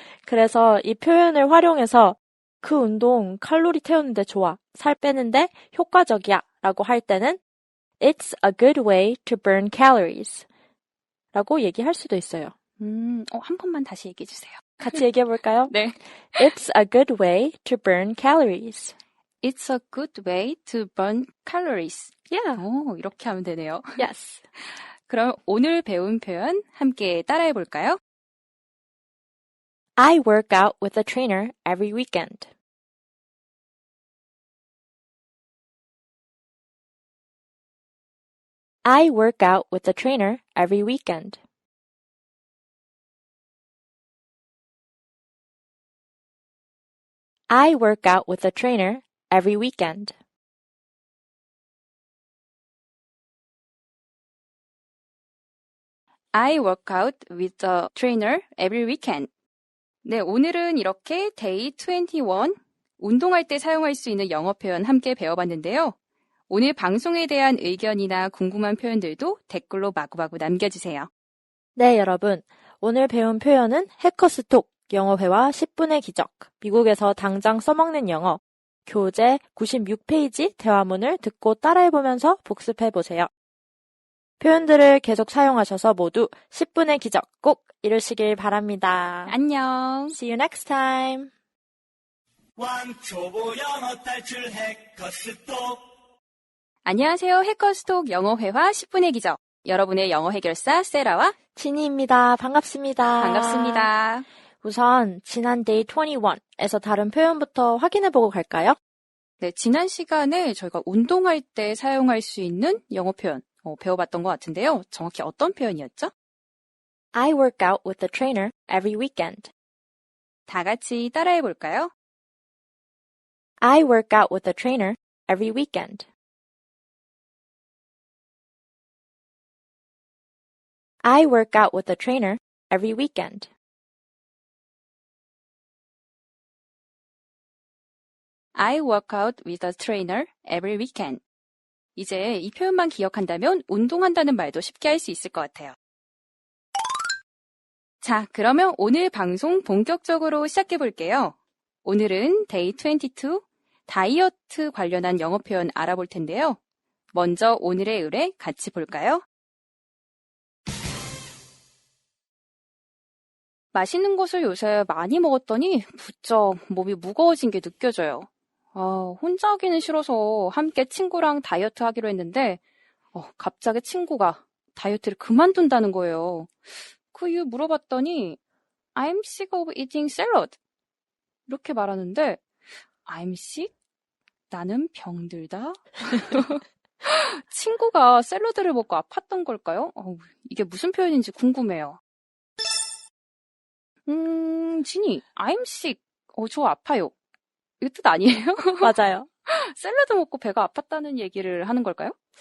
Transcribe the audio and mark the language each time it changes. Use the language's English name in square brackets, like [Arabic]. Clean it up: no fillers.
[Korean] 그래서 이 표현을 활용해서 그 운동 칼로리 태우는데 좋아, 살 빼는데 효과적이야 라고 할 때는 [English] It's a good way to burn calories [Korean] 라고 얘기할 수도 있어요. 한 번만 다시 얘기해 주세요. 같이 얘기해 볼까요? 네. [English] It's a good way to burn calories. It's a good way to burn calories. Yeah. [Korean] 이렇게 하면 되네요. [English] Yes. [Korean] 그럼 오늘 배운 표현 함께 따라해 볼까요? [English] I work out with a trainer every weekend. I work out with a trainer every weekend. I work out with a trainer every weekend. I work out with a trainer every weekend. [Korean] 네, 오늘은 이렇게 Day 21, 운동할 때 사용할 수 있는 영어 표현 함께 배워봤는데요. 오늘 방송에 대한 의견이나 궁금한 표현들도 댓글로 마구마구 남겨주세요. 네, 여러분. 오늘 배운 표현은 해커스톡, 영어회화 10분의 기적, 미국에서 당장 써먹는 영어, 교재 96페이지 대화문을 듣고 따라해보면서 복습해보세요. 표현들을 계속 사용하셔서 모두 10분의 기적 꼭 이루시길 바랍니다. 안녕. [English] See you next time. [Korean] 왕초보 영어 탈출 해커스톡. 안녕하세요. 해커스톡 영어회화 10분의 기적. 여러분의 영어 해결사 세라와 진희입니다. 반갑습니다. 반갑습니다. 우선 지난 Day 21에서 다른 표현부터 확인해보고 갈까요? 네, 지난 시간에 저희가 운동할 때 사용할 수 있는 영어 표현 배워봤던 것 같은데요. 정확히 어떤 표현이었죠? [English] I work out with a trainer every weekend. [Korean] 다 같이 따라해 볼까요? [English] I work out with a trainer every weekend. I work out with a trainer every weekend. I work out with a trainer every weekend. [Korean] 이제 이 표현만 기억한다면 운동한다는 말도 쉽게 할 수 있을 것 같아요. 자, 그러면 오늘 방송 본격적으로 시작해 볼게요. 오늘은 Day 22, 다이어트 관련한 영어 표현 알아볼 텐데요. 먼저 오늘의 의뢰 같이 볼까요? 맛있는 것을 요새 많이 먹었더니 부쩍 몸이 무거워진 게 느껴져요. 혼자 하기는 싫어서 함께 친구랑 다이어트 하기로 했는데 갑자기 친구가 다이어트를 그만둔다는 거예요. 그 이유 물어봤더니 [English] I'm sick of eating salad [Korean] 이렇게 말하는데 [English] I'm sick? [Korean] 나는 병들다? 친구가 샐러드를 먹고 아팠던 걸까요? 이게 무슨 표현인지 궁금해요. 지니, [English] I'm sick. [Korean] 저 아파요. 이거 뜻 아니에요? 맞아요. 샐러드 먹고 배가 아팠다는 얘기를 하는 걸까요?